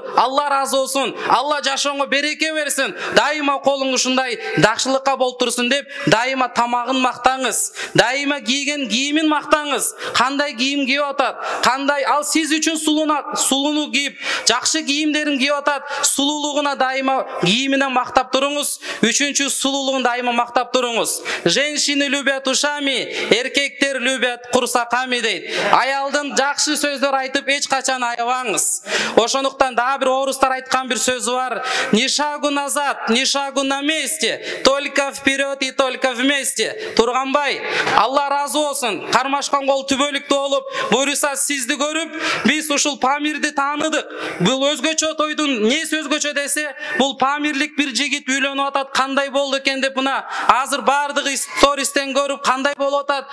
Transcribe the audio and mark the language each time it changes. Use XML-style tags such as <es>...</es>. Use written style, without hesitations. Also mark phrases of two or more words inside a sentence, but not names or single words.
<ky>Алла разы болсун, Алла жашооңо береке берсин, дайыма колуң ушундай жакшылыкка болуп турсун деп дайыма тамагын мактаңыз. Дайыма кийген кийимин мактаңыз. Кандай кийим кийип атат, кандай ал сиз үчүн сулууну кийип, жакшы кийимдерин кийип атат, сулуулугуна дайыма кийимине мактап туруңуз. Үчүнчү, сулуулугун дайыма мактап туруңуз.</ky> <ru>Женщины любят ушами,</ru> <ky>эркектер</ky> <ru>любят курсаками</ru> <ky>дейт. Аялдын жакшы сөздөр айтып эч качан аябаңыз. Ошондуктан дагы бир орустар айткан бир сөзү бар.</ky> <ru>Ни шагу назад, ни шагу на месте, только вперед и только вместе.</ru> <ky>Турганбай, Алла разы болсун. Кармашкан кол түбөлүктүү болуп, буюрса сизди көрүп, биз ушул Памирди тааныдык. Бул өзгөчө тойдун эмнеси өзгөчө десе, бул Памирлик бир жигит үйлөнүп атат, кандай болду экен деп мына азыр бардыгы стористен көрүп кандай болуп атат.</ky>